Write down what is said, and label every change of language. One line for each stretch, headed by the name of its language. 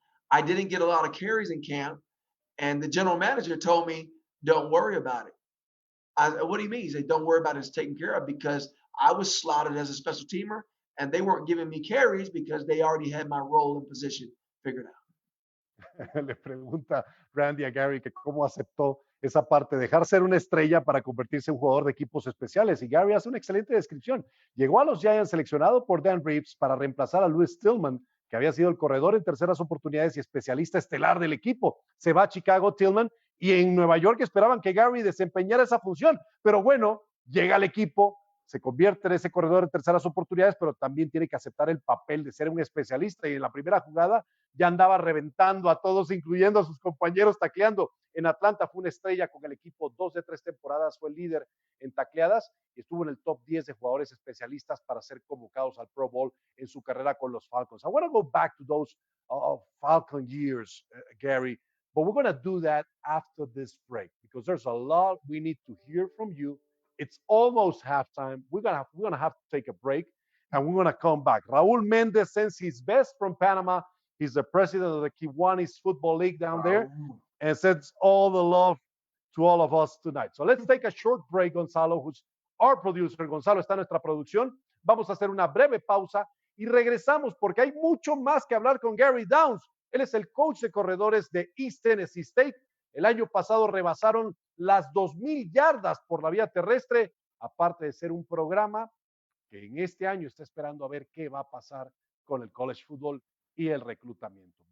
English: I didn't get a lot of carries in camp, and the general manager told me, "Don't worry about it." I said, "What do you mean?" He said, "Don't worry about it. It's taken care of," because I was slotted as a special teamer, and they weren't giving me carries because they already had my role and position figured out.
Spanish: Le pregunta Randy a Gary que cómo aceptó esa parte, dejar ser una estrella para convertirse en un jugador de equipos especiales. Y Gary hace una excelente descripción. Llegó a los Giants seleccionado por Dan Reeves para reemplazar a Lewis Tillman, que había sido el corredor en terceras oportunidades y especialista estelar del equipo. Se va a Chicago Tillman y en Nueva York esperaban que Gary desempeñara esa función. Pero bueno, llega al equipo, se convierte en ese corredor en terceras oportunidades, pero también tiene que aceptar el papel de ser un especialista. Y en la primera jugada ya andaba reventando a todos, incluyendo a sus compañeros tacleando. En Atlanta fue una estrella con el equipo 2 de 3 temporadas, fue el líder en tacleadas y estuvo en el top 10 de jugadores especialistas para ser convocados al Pro Bowl en su carrera con los Falcons.
English: I want to go back to those Falcon years, Gary, but we're going to do that after this break because there's a lot we need to hear from you. It's almost halftime. We're gonna have to take a break, and we're gonna come back. Raúl Méndez sends his best from Panama. He's the president of the Kiwanis Football League down there, and sends all the love to all of us tonight. So let's take a short break, Gonzalo, who's our producer.
Spanish: Gonzalo está en nuestra producción. Vamos a hacer una breve pausa y regresamos porque hay mucho más que hablar con Gary Downs. Él es el coach de corredores de East Tennessee State. El año pasado rebasaron las 2,000 yardas por la vía terrestre, aparte de ser un programa que en este año está esperando a ver qué va a pasar con el college football y el reclutamiento.